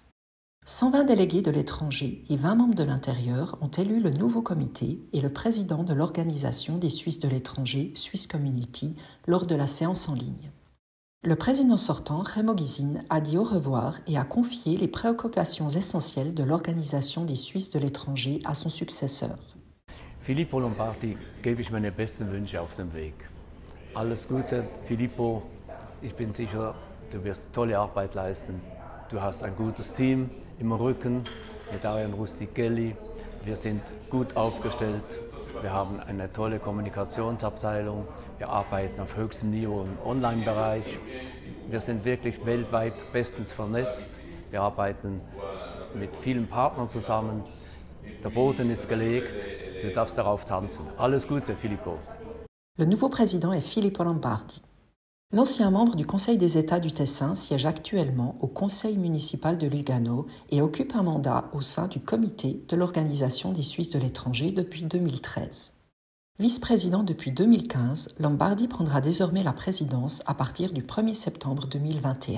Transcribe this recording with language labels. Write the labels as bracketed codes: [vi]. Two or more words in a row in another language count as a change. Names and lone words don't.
[fr] 120 délégués de l'étranger et 20 membres de l'intérieur ont élu le nouveau comité et le président de l'Organisation des Suisses de l'étranger, Swiss Community, lors de la séance en ligne. Le président sortant, Remo Gysin, a dit au revoir et a confié les préoccupations essentielles de l'Organisation des Suisses de l'étranger à son successeur. [de] Filippo Lombardi gebe ich meine besten Wünsche auf dem Weg. Alles Gute, Filippo. Ich bin sicher, du wirst tolle Arbeit leisten. Du hast ein gutes Team im Rücken mit Ariane Rustichelli. Wir sind gut aufgestellt. Wir haben eine tolle Kommunikationsabteilung. Wir arbeiten auf höchstem Niveau im Online-Bereich. Wir sind wirklich weltweit bestens vernetzt. Wir arbeiten mit vielen Partnern zusammen. Der Boden ist gelegt. Du darfst darauf tanzen. Alles Gute, Filippo. [fr] Le nouveau président est Filippo Lombardi. L'ancien membre du Conseil des États du Tessin siège actuellement au Conseil municipal de Lugano et occupe un mandat au sein du comité de l'Organisation des Suisses de l'étranger depuis 2013. Vice-président depuis 2015, Lombardi prendra désormais la présidence à partir du 1er septembre 2021.